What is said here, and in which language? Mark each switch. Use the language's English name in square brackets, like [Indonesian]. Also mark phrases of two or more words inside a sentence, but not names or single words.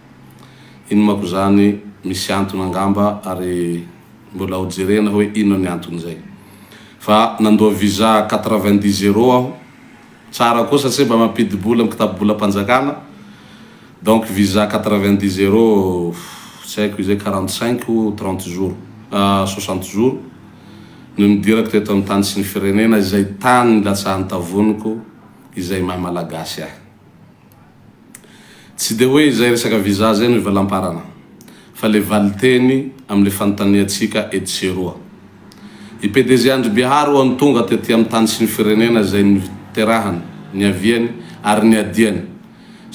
[Malagasy] Ino mako zany misy antony angamba ary mbola ho jerena hoe ino ny antony zay. Fa nandoa visa 90 euro aho. Tsara koa satria mba mampidibola amin'ny kitabolam-panjakana. Donc visa 90 euro, tsy haiko izay [French] 45 ou 30 jours, [Malagasy] 60 jours. No midirako teto amin'ny tany sy ny firenena izay tany latsahan-tavoniko izay maha malagasy ahy. Tsy de hoe izay resaka visa zay no ivalam-parana, fa le valiteny am'le fanontaniatsika etseroa. I PDG Andry Biahary ho an'ny tonga tety amin'ny tany sy ny firenena izay niterahany, niaviany ary niadiany.